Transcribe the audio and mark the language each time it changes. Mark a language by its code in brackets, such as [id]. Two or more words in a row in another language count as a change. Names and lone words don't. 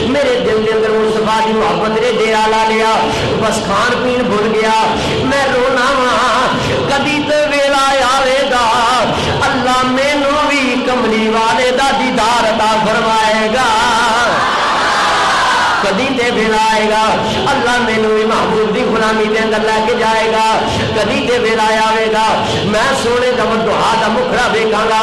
[pa] میرے دل کے اندر مصطفیٰ دی محبت نے ڈیرا لا لیا، بس کھان پین بھول گیا، میں رونا وا کدی تے ویلا آوے گا اللہ مینوں بھی کملی والے دا دیدار عطا فرمائے گا، کدی تے ویلا آئے گا اللہ مینوں بھی محبوب دی غلامی دے اندر لے کے جائے گا، کدی تے ویلا آئے گا میں سونے دا دعا دا مکھڑا ویکھاں گا۔